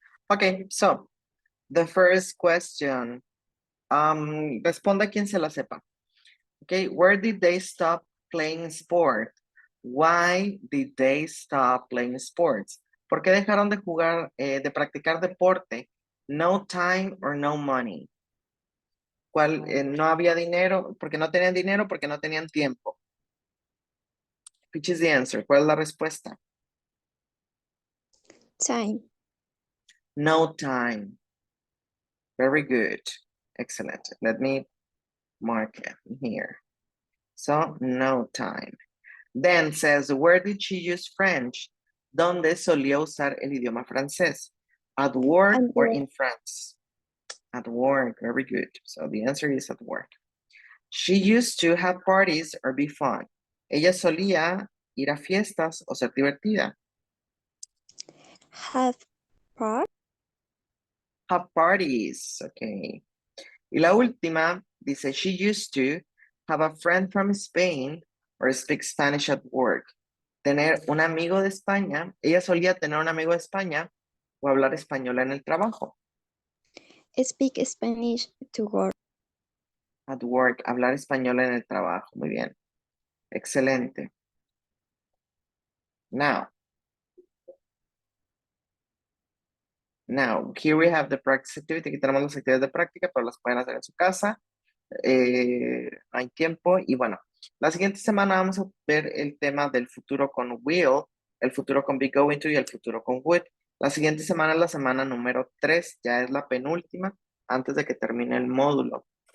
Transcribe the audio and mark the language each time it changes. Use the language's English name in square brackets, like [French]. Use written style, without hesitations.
[English] Okay, so the first question. [Spanish] Responda quien se la sepa. [English] Okay, where did they stop playing sport? Why did they stop playing sports? [Spanish] ¿Por qué dejaron de jugar, de practicar deporte? [English] No time or no money. [Spanish] ¿Cuál, no había dinero? ¿Porque no tenían dinero? ¿Porque no tenían tiempo? [English] Which is the answer? [Spanish] ¿Cuál es la respuesta? [English] Time. No time. Very good. Excellent. Let me mark it here. So, no time. Then says, where did she use French? [Spanish] ¿Dónde solía usar el idioma francés? [English] At work At or work. in France? At work. Very good. So the answer is at work. She used to have parties or be fun. [Spanish] Ella solía ir a fiestas o ser divertida. [English] Have part. Have parties. Okay. [Spanish] Y la última dice, [English] she used to have a friend from Spain or speak Spanish at work. [Spanish] Tener un amigo de España. Ella solía tener un amigo de España o hablar español en el trabajo. [English] Speak Spanish to work. At work, [Spanish] hablar español en el trabajo. Muy bien. Excelente. [English] Now, here we have the practice activity. [Spanish] Aquí tenemos las actividades de práctica, pero las pueden hacer en su casa. Hay tiempo. Y bueno, la siguiente semana vamos a ver el tema del futuro con will, el futuro con be going to y el futuro con would. La siguiente semana es la semana número 3, ya es la penúltima, antes de que termine el módulo.